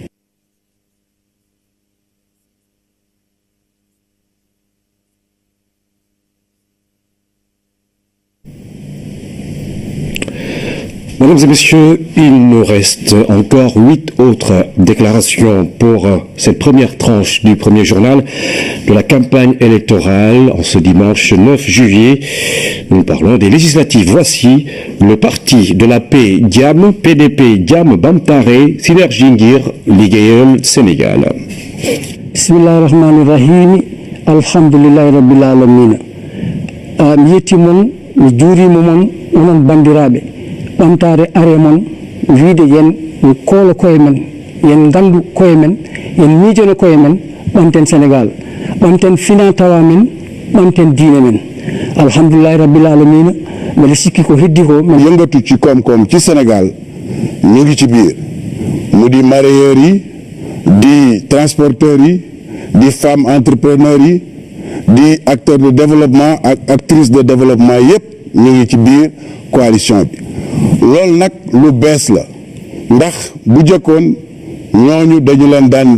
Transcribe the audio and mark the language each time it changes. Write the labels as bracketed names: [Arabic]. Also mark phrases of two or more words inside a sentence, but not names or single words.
[French] Mesdames et messieurs, il nous reste encore 8 autres déclarations pour cette première tranche du premier journal de la campagne électorale en ce dimanche 9 juillet. Nous parlons des législatives. Voici le parti de la paix Diam, PDP Diam Bamtare, Synergie Ngir Liggéeyal Sénégal. [Arabic] بسم الله الرحمن الرحيم. الحمد لله رب العالمين. [Fula] mi yetti mon mi juurima mon onon bandiraɓe ɓamtare are mon wiide yen koolo koye men yen gandu koye men yen miijono koye men ɓamten Sénégal ɓamten fina tawa men ɓamten diine men [Arabic] الحمد لله رب العالمين [Fula] mbeɗa sikki ko heddi ko [Wolof] yëngatu ci koom-koom ci Sénégal ñu ngi ci biir mu di mareyeurs yi di transporteurs yi di [French] femmes entrepreneurs [Wolof] yi di [French] acteurs de développement [Wolof] ak [French] actrices de développement [Wolof] yépp ñu ngi ci biir coalition bi loolu nag lu bees la ndax bu jëkkoon ñooñu dañu leen daan